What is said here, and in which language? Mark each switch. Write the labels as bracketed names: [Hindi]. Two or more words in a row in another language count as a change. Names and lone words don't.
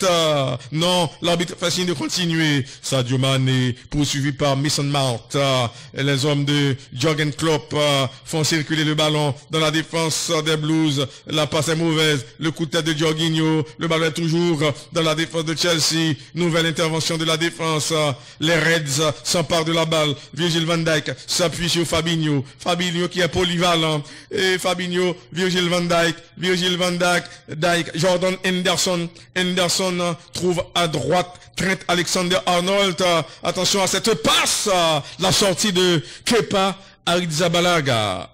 [French] Non, l'arbitre fait signe de continuer. Sadio Mané, poursuivi par Mason Mount. Et les hommes de Jürgen Klopp font circuler le ballon dans la défense des Blues. La passe est mauvaise, le coup de tête de Jorginho. Le ballon est toujours dans la défense de Chelsea. Nouvelle intervention de la défense. Les Reds s'emparent de la balle. Virgil van Dijk s'appuie sur Fabinho qui est polyvalent. Et Fabinho, Virgil van Dijk, Jordan Henderson trouve à droite Trent Alexander-Arnold. Attention à cette passe. La sortie de Kepa Arrizabalaga.